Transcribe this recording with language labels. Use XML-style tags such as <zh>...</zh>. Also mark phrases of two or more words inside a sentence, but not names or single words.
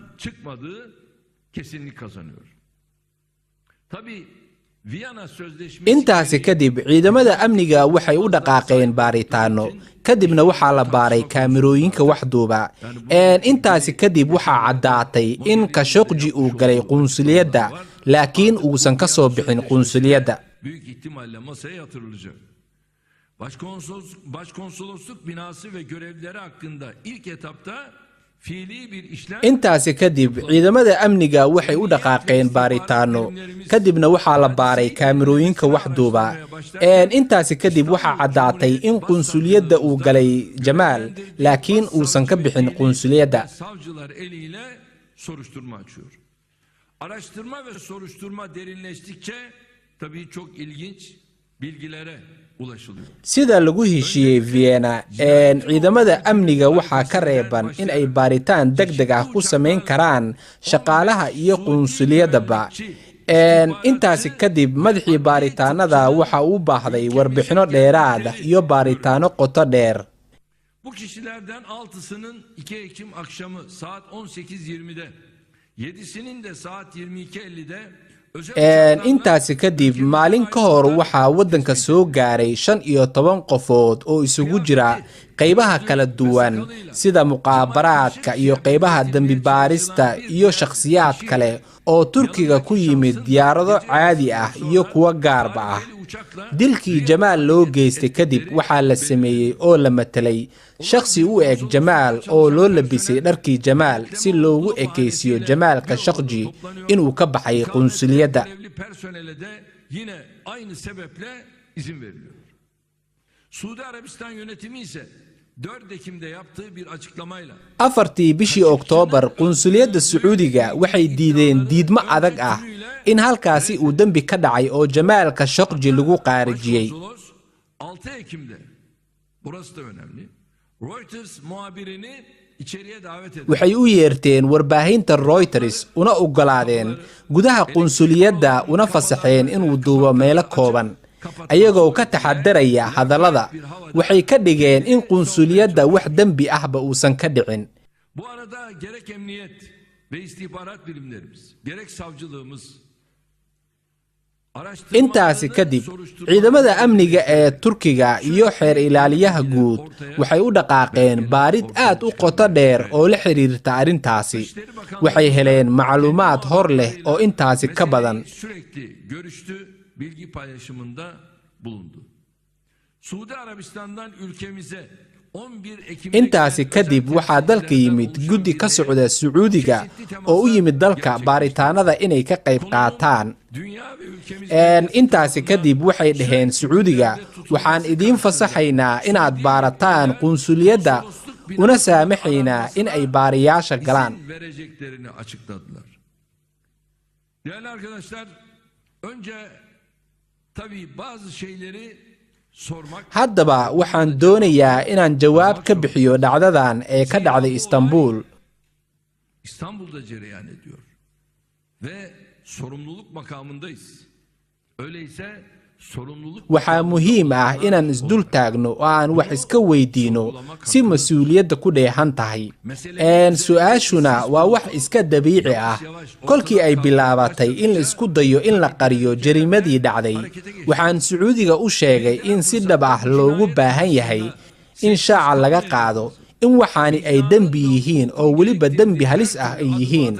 <so>intaasi kadib ciidamada amniga waxay u dhaqaaqeen baaritaano kadibna waxaa la baaray kaamirooyinka wax duuba. intaasi kadib waxaa caddaatay in Khashoggi uu galay qunsuliyadda laakiin uusan ka soo bixin qunsuliyadda.</so> <tr>Başkonsolosluk binası ve görevlileri hakkında ilk etapta</tr> <so>intaasi kadib ciidamada amniga waxay u dhaqaaqeen baaritaano kadibna waxaa la baaray kaamirooyinka wax duuba. intaasi kadib waxaa caddaatay in qunsuliyadda uu galay Jamal laakiin uusan ka bixin qunsuliyadda.</so> <tr>savcılar eliyle soruşturma açıyor. Araştırma ve soruşturma derinleştikçe tabii çok ilginç bilgilere</tr> <so>sida lagu heshiiyey Vienna ciidamada amniga waxaa ka reeban in ay baaritaan degdeg ah ku sameyn karaan shaqaalaha iyo qunsuliyadaba. intaasi kadib madaxii baaritaanada waxa uu baahday warbixino dheeraad ah iyo baaritaano qoto dheer.</so> <tr>Bu kişilerden 6'sının 2 Ekim akşamı saat 18:20'de, 7'sinin de saat 22:50'de</tr> <so>intaasi kadib maalin ka hor waxaa waddanka soo gaaray 15 qofood oo isugu jira qaybaha kala duwan sida muqaabaraadka iyo qaybaha dambi baarista iyo shakhsiyaad kale oo Turkiga ku yimid diyaarado caadi ah iyo kuwa gaarba ah. dilkii Jamaal loo geystay kadib waxaa la sameeyay oo la matalay shakhsi u eg Jamaal oo loo labisay dharkii Jamaal si loogu ekeysiyo Jamaal Khashoggi inuu ka baxay qunsuliyadda.</so> <tr>Yine aynı sebeple izin veriliyor. Suudi Arabistan yönetimi ise 4 Ekim'de yaptığı bir açıklamayla</tr> <so>afartii bishii Oktoobar qunsuliyadda Sacuudiga waxay diideen diidmo adag ah in halkaasi uu dambi ka dhacay oo Jamaal Khashoggi lagu qaarijiyay.</so> <tr>6 Ekim'de burası da önemli. Reuters muhabirini içeriye davet etti.</tr> <so>Waxay u yeerteen warbaahinta Reuters una ogolaadeen gudaha qunsuliyadda una fasaxeen inuu duubo meelo kooban ayagoo ka taxadaraya hadallada. Waxay ka dhigeen in qunsuliyadda wax dambi ahba uusan ka dhicin.</so> <tr>Bu arada gerek emniyet ve istihbarat birimlerimiz, gerek savcılığımız</tr> <so>intaasi kadib ciidamada amniga ee Turkiga iyo xeer ilaaliyaha guud waxay u dhaqaaqeen baarid aad u qoto dheer oo la xiriirta arrintaasi. Waxay heleen macluumaad hor leh oo intaasi ka badan.</so> <tr>Sürekli görüştü, bilgi paylaşımında bulundu. Suudi Arabistan'dan ülkemize 11 Ekim'de</tr> <so>intaasi kadib waxaa dalka yimid guddi ka socda Sacuudiga oo u yimid dalka baaritaanada inay ka qayb qaataan. intaasi kadib waxay dhaheen Sacuudiga waxaan idiin fasaxaynaa inaad baarataan qunsuliyadda una saamaxaynaa in ay baariyaasha galaan.</so> <tr>vereceklerini açıkladılar. Değerli arkadaşlar, önce tabii bazı şeyleri sormak.</tr> <so>Haddaba waxaan doonayaa inaan jawaab ka bixiyo dhacdadan ee ka dhacday Istanbul.</so> <tr>İstanbul'da cereyan ediyor ve sorumluluk makamındayız. Öyleyse sorumluluk</tr> <so>waxaa muhiim ah inaan isdul taagno oo aan wax iska weydiino si mas'uuliyadda ku dheehan tahay. Su'aashuna waa wax iska dabiici ah. Kolkii ay bilaabatay in la isku dayo in la qariyo jariimadii dhacday, waxaan Sacuudiga u sheegay in si dhab ah loogu baahan yahay in shaaca laga qaado in waxaani ay dembi yihiin oo weliba dembi halis ah ay yihiin.</so>